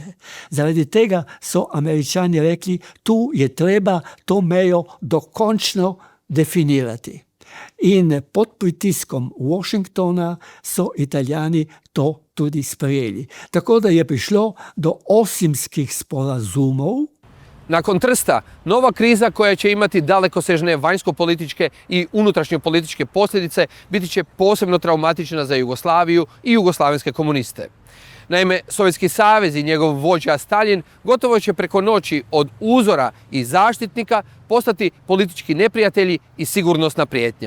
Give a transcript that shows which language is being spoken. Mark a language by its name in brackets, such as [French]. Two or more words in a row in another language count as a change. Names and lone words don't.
[Slovenian] Zaradi tega so Američani rekli, tu je treba to mejo dokončno definirati. In pod pritiskom Washingtona so Italijani to tudi sprejeli. Tako da je prišlo do Osimskih sporazumov. [Croatian] Nakon Trsta, nova kriza koja će imati dalekosežne vanjsko-političke i unutrašnjo-političke posljedice biti će posebno traumatična za Jugoslaviju i jugoslavenske komuniste. Naime, Sovjetski savez i njegov vođa Stalin gotovo će preko noći od uzora i zaštitnika postati politički neprijatelji i sigurnosna prijetnja.